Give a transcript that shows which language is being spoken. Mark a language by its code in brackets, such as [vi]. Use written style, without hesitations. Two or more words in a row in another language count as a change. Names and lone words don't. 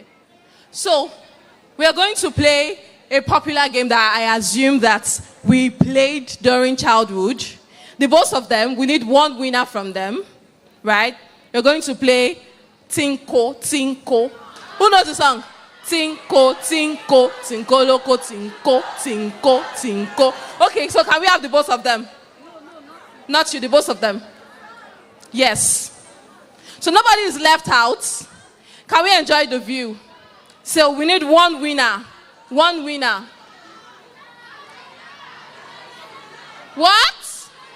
[en] So we are going to play a popular game that I assume that we played during childhood. The both of them, we need 1 winner from them, right? We're going to play Tinko, Tinko. Who knows the song? Tinko, tinko, tinko, loco, tinko, tinko, tinko. Okay, so can we have the both of them? Not you, the both of them. Yes. So nobody is left out. Can we enjoy the view? So we need one winner. One winner. What?